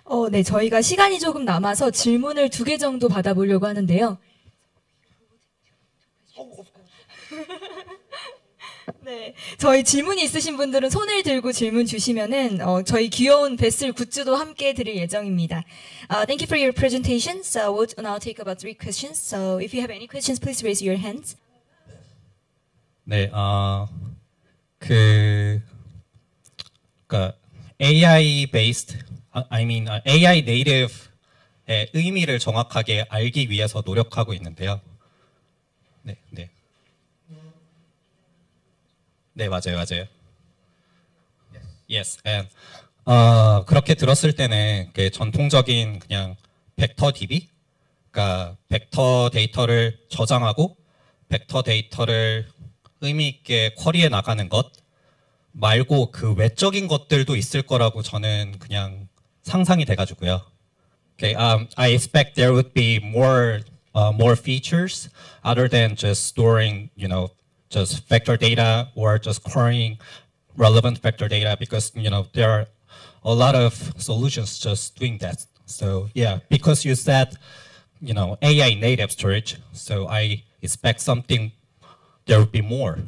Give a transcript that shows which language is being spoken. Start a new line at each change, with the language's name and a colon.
Korean: 네, 저희가 시간이 조금 남아서 질문을 2개 정도 받아보려고 하는데요. 네, 저희 질문이 있으신 분들은 손을 들고 질문 주시면은 저희 귀여운 베슬 굿즈도 함께 드릴 예정입니다.
English: Thank you for your presentation. So we'll now take about 3 questions. So if you have any questions, please raise your hands.
Korean: 네, 그러니까
English: AI based, I mean AI native
Korean: 의미를 정확하게 알기 위해서 노력하고 있는데요. 네, 네. 네, 맞아요, 맞아요.
English: Yes, and
Korean: 그렇게 들었을 때는 그 전통적인 그냥 벡터 DB, 그러니까 벡터 데이터를 저장하고 벡터 데이터를 의미 있게 쿼리해 나가는 것 말고 그 외적인 것들도 있을 거라고 저는 그냥 상상이 돼가지고요.
English: Okay, I expect there would be more features other than just storing, just vector data or just querying relevant vector data, because there are a lot of solutions just doing that. So yeah, because you said AI native storage, so I expect something there would be more.